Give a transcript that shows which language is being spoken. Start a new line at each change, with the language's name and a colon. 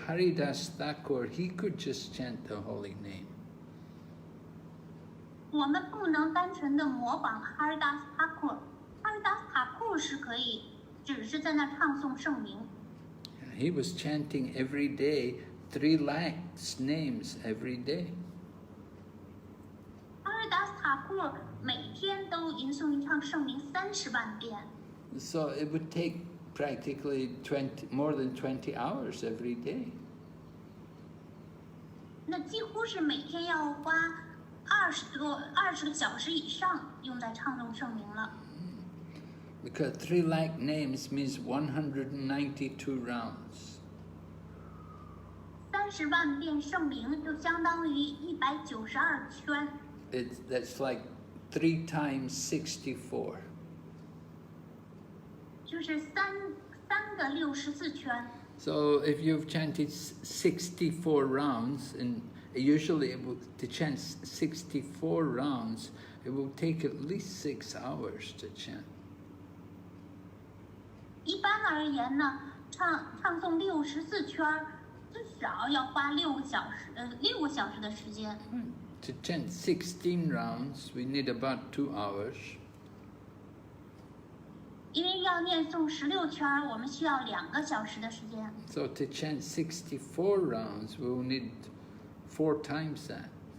English: Haridas Thakur, he could just chant the holy name.
Chinese: 我们不能单纯的模仿哈尔达斯塔库，哈尔达斯塔库是可以，只是在那唱诵圣名。
English: He was chanting every day 3 lakhs names every day.
Chinese: 哈尔达斯塔库每天都吟诵一唱圣名30万遍。
English: So it would take practically more than 20 hours every day.
Chinese: 那几乎是每天要花20个小时以上用在唱诵圣名了。
English: Because 3 lakh names means 192 rounds.
Chinese: 30万遍圣名就相当于192圈。
English: That's like 3 times 64.
Chinese: 就是三个64圈。
English: So if you've chanted 64 rounds, and usually to chant 64 rounds, it will take at least 6 hours to chant.
Chinese: 一般而言呢，唱诵64圈，至少要花6个小时的时间。
English: To chant 16 rounds, we need about 2 hours.
Chinese: 因为要念诵16圈，我们需要2个小时的时间。
English: So to chant 64 rounds, we will need 4 times that.